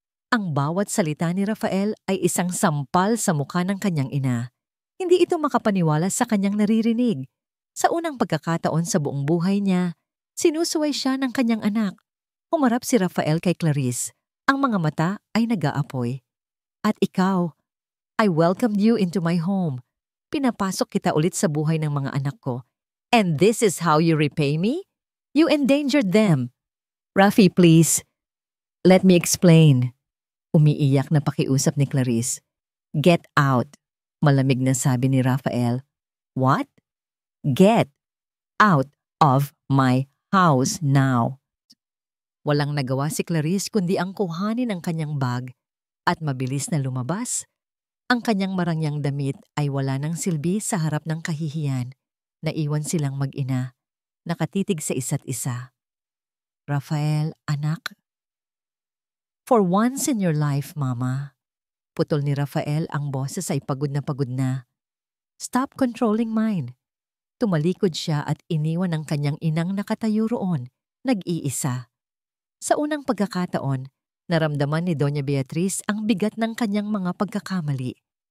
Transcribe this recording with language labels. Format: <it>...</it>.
<tl>Ang bawat salita ni Rafael ay isang sampal sa mukha ng kanyang ina. Hindi ito makapaniwala sa kanyang naririnig. Sa unang pagkakataon sa buong buhay niya, sinusuway siya ng kanyang anak. Humarap si Rafael kay Clarice. Ang mga mata ay nag-aapoy. "At ikaw,</tl> <en>I welcomed you into my home.</en> <tl>Pinapasok kita ulit sa buhay ng mga anak ko.</tl> <en>And this is how you repay me? You endangered them." "Rafi, please. Let me explain."</en> <tl>Umiiyak na pakiusap ni Clarice.</tl> <en>"Get out,"</en> <tl>malamig na sabi ni Rafael.</tl> <en>"What?" "Get out of my house now."</en> <tl>Walang nagawa si Clarice kundi ang kuhanin ang kanyang bag at mabilis na lumabas. Ang kanyang marangyang damit ay wala ng silbi sa harap ng kahihiyan. Naiwan silang mag-ina, nakatitig sa isa't isa. "Rafael, anak."</tl> <en>"For once in your life, Mama."</en> <tl>Putol ni Rafael, ang boses ay pagod na pagod na.</tl> <en>"Stop controlling mine."</en> <tl>Tumalikod siya at iniwan ang kanyang inang nakatayo roon, nag-iisa. Sa unang pagkakataon, naramdaman ni Doña Beatriz ang bigat ng kanyang mga pagkakamali.</tl>